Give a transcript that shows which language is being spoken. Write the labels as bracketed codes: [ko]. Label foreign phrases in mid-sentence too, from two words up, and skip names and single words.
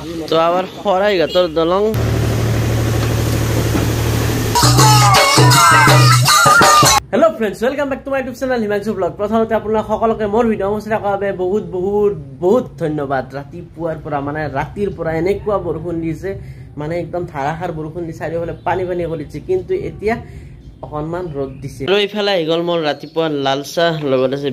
[as] তো আবার শৰাইঘাটৰ দলং [en] hello friends welcome back to my YouTube channel [as] हिमांशु ब्लॉग प्रथमते আপোনাক সকলোকে মোৰ ভিডিও মছৰা কৰাবে বহুত বহুত বহুত ধন্যবাদ ৰাতিপুৱাৰ পৰা মানে ৰাতিৰ পৰা এনেকুৱা বৰষুণ দিছে মানে একদম ধাৰাসাৰ বৰষুণ দি চাৰিওফালে পানী পানী কৰিছে কিন্তু এতিয়া অকনমান ৰদ দিছে আৰু ইফালে ইগল মোৰ ৰাতিপুৱা লাল চাহ লগত আছে